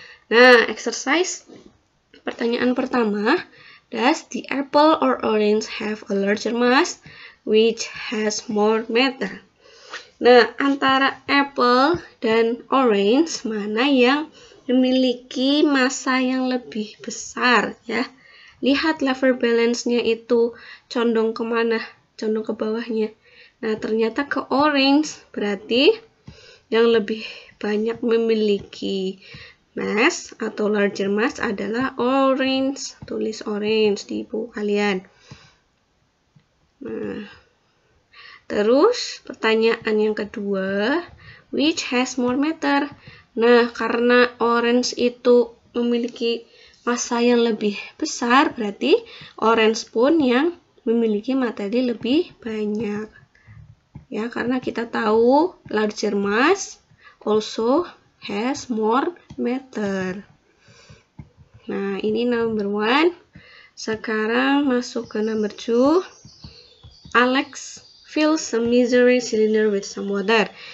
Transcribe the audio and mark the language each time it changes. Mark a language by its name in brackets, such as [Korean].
[English] Nah, exercise [Indonesian] pertanyaan pertama, [English] does the apple or orange have a larger mass? Which has more matter? [Indonesian] Nah, antara apple dan orange, mana yang memiliki massa yang lebih besar ya? Lihat lever balance-nya itu condong kemana? Condong ke bawahnya. Nah, ternyata ke orange, berarti yang lebih banyak memiliki mass atau larger mass adalah orange. Tulis orange di buku kalian. Nah, terus pertanyaan yang kedua, [English] which has more matter? [Indonesian] Nah, karena orange itu memiliki massa yang lebih besar, berarti orange pun yang memiliki materi lebih banyak. Ya, karena kita tahu [English] larger mass also has more matter. [Indonesian] Nah, ini number 1. Sekarang masuk ke number 2. [English] Alex fills a measuring cylinder with some water.